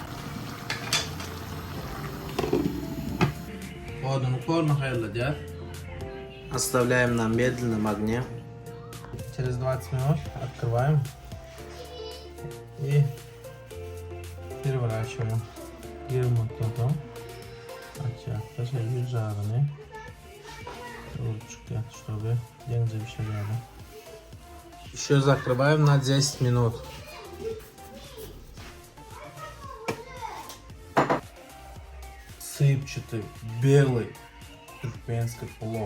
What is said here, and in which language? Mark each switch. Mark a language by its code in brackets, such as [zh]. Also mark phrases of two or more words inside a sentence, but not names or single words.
[ru] Оставляем на медленном огне. Через 20 минут открываем. И переворачиваем. [tr] Açacaklar şöyle üzerine [ru] ручки, чтобы не завишали. Еще закрываем на 10 минут. Сыпчатый, белый туркменский плов.